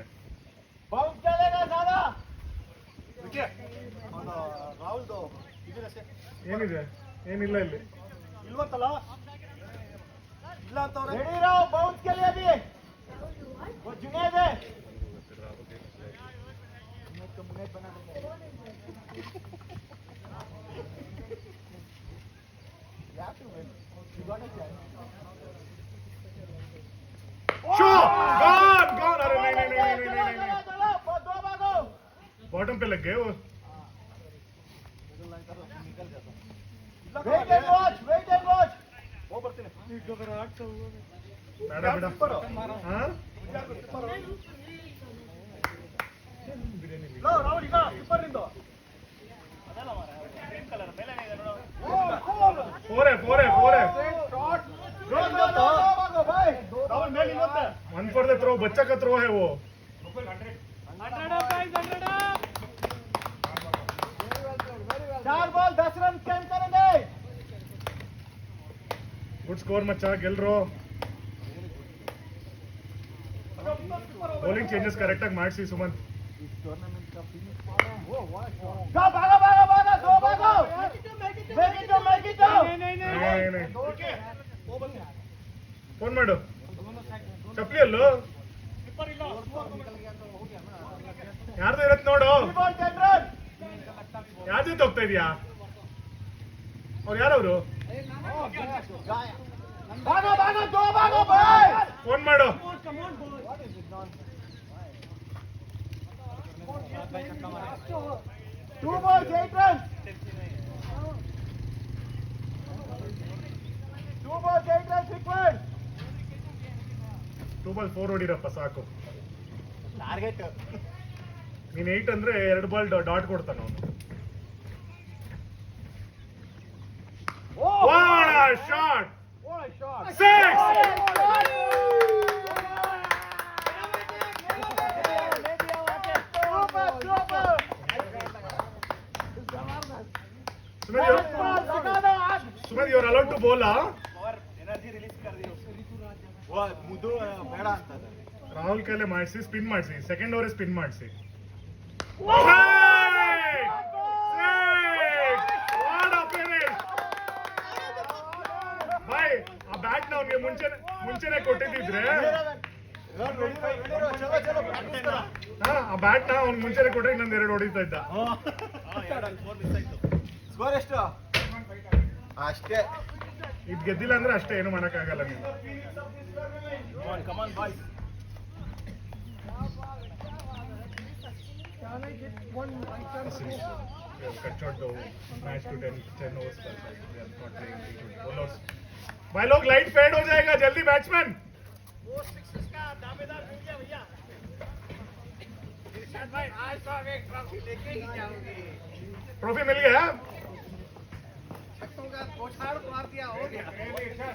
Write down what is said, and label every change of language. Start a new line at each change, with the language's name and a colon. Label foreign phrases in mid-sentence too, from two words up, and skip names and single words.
Hindi: बाउंस चलेगा सारा
Kannada: ರಾಹುಲ್ ಇದ್ರೆ ಏನಿದೆ ಏನಿಲ್ಲ ಇಲ್ಲಿ ಇಲ್ವಂತಲ್ಲ ಇಲ್ಲ ಅಂತವ್ರೆ
Hindi: रेडी रहो बाउंस के लिए भी वो जुनैद है जुनैद को मुनैद बना देते हैं क्या तू है
English: you got a chance shot gone
Hindi: अरे नहीं चलो दो भागो बॉटम पे लग गए वो
English: wait and watch
Kannada: वो ಬರ್ತೀನಿ ಬೇಡ ಬೇಡ ಹಾ ಲೋ ರಾಹುಲ್ ಈಗ ಸೂಪರ್ ನಿಂದು
Hindi: ಫೋರ್ है भागो भाई
Kannada: ರಾಹುಲ್ ಮೇಲೆ ಇನ್ನೊಂದು
English: one for the throw
Hindi: बच्चा का थ्रो है वो चार बॉल 10 रन स्कैन करेंगे
English: good score
Kannada: मच्चा ಗೆಲ್ರೋ
English: bowling changes correct
Kannada: ಆಗಿ ಮಾಡಿಸಿ ಸುಮಂತ್
Hindi: go भागो दो भागो
English: make it
Kannada: नहीं फोन ಮಾಡು ಚಪ್ಪಲಿ ಅಲ್ಲೋ ಯಾರ್ದು ಇರತ್ ನೋಡು
Hindi: बॉल 10 रन
Kannada: ಯಾರ್ದು ಹೋಗ್ತಾ ಇದೀಯಾ ಅವ್ರು ಯಾರವರು
Hindi: भागो दो भागो भाई
Kannada: ಫೋನ್ ಮಾಡು
English: two ball 8 run 2 balls 8 runs required
Kannada: 2 ಬಾಲ್ 4 ಹೊಡಿರಪ್ಪ ಸಾಕು ಟಾರ್ಗೆಟ್ ನೀನ್ 8 ಅಂದ್ರೆ 2 ಬಾಲ್ ಡಾಟ್ ಕೊಡ್ತಾನ ಅವನು
English: what a shot what a shot 6 सुमित you are allowed to bowl energy release
Kannada: ಕರ್ದಿ ಮುದು ಬೇಡ ಅಂತ ರಾಹುಲ್ ಕೈಲೆ ಮಾಡಿಸಿ ಸ್ಪಿನ್ ಮಾಡಿಸಿ
English: second over
Kannada: ಸ್ಪಿನ್ ಮಾಡಿಸಿ ಬಾಯ್ ಆ ಬ್ಯಾಟ್ ನ ಅವ್ನಿಗೆ ಮುಂಚೆನೆ ಕೊಟ್ಟಿದ್ರೆ ಆ ಬ್ಯಾಟ್ ನ ಅವ್ನಿಗೆ ಮುಂಚೆನೆ ಕೊಟ್ಟರೆ ಇನ್ನೊಂದು 2 ಹೊಡಿತಾ ಇದ್ದ ಸ್ಕೋರ್ ಎಷ್ಟು ಅಷ್ಟೇ ಇದು ಗೆದ್ದಿಲ್ಲ ಅಂದ್ರೆ ಅಷ್ಟೇ ಏನು ಮಾಡಕ್ಕಾಗಲ್ಲ ನೀವು
English: come on boys cut short the match to 10 overs per side. We are not playing good bowlers.
Hindi: भाई लोग
English: light fade
Hindi: हो जाएगा जल्दी बैट्समैन वो सिक्स का दावेदार मिल गया भैया इरशाद भाई आज तो आप एक ट्रॉफी लेके ही जाओगे ट्रॉफी मिल गया छक्कों का पोछाड़ मार दिया हो गया